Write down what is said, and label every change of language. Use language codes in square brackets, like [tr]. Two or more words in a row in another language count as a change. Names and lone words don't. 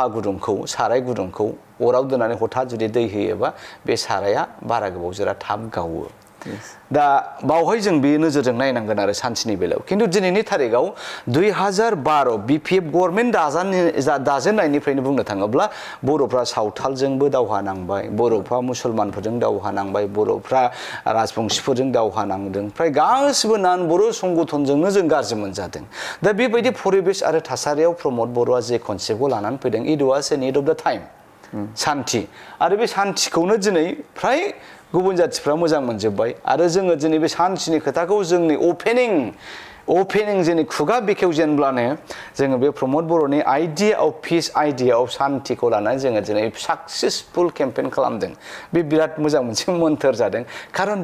[brx] गुदुंखौ साराय गुदुंखौ अराव दोननानै हठात जुदि दै होयोबा बे साराया बारा गोबाव जिरा थाब गावो दा बावहाय जों बे नोजोरजों नायनांगोन आरो सान्थिनि बेलायाव खिन्थु दिनैनि थारिखआव 2012 BPF गभर्नमेन्ट दाजेननायनिफ्रायनो बुंनो थाङोब्ला बर'फ्रा सावथालजोंबो दावहा नांबाय बर'फ्रा मुसलमानफोरजों दावहा नांबाय बर'फ्रा राजबंशिफोरजों दावहा नांदों फ्राय गासिबो नान बर' संगठनजोंनो जों गाज्रि मोनजादों दा बेबायदि परिबेस आरो थासारियाव प्रमद बर'आ जे कनसेप्टखौ लानानै फैदों [en] It was a need of the time [brx] सान्थि आरो बे सान्थिखौनो दिनै फ्राय गुबुन जाथिफ्रा मोजां मोनजोब्बाय आरो जोङो दिनै बे सान्थिनि खोथाखौ जोंनि अपेनिं जोंनि खुगा बेखेवजेनब्लानो जोङो बे प्रमद बर'नि आइडिया [en] of peace idea of [brx] सान्थिखौ लानानै जोङो दिनै साक्सेसफुल केम्पेइन खालामदों बे बिराद मोजां मोनसे मोन्थोर जादों खारन